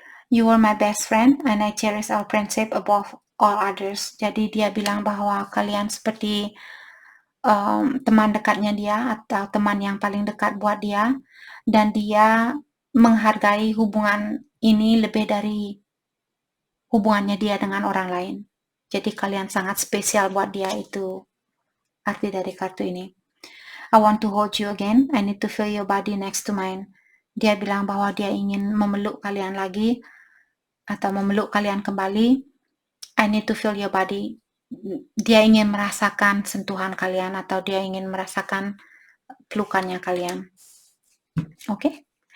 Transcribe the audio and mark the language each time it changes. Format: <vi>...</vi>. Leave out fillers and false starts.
<en>You were my best friend and I cherish our friendship above all others.</en> <id>Jadi dia bilang bahwa kalian seperti teman dekatnya dia atau teman yang paling dekat buat dia, dan dia menghargai hubungan ini lebih dari hubungannya dia dengan orang lain. Jadi kalian sangat spesial buat dia, itu arti dari kartu ini.</id> <en>I want to hold you again. I need to feel your body next to mine.</en> <id>Dia bilang bahwa dia ingin memeluk kalian lagi atau memeluk kalian kembali.</id> <en>I need to feel your body.</en> <id>Dia ingin merasakan sentuhan kalian atau dia ingin merasakan pelukannya kalian. Oke?</id>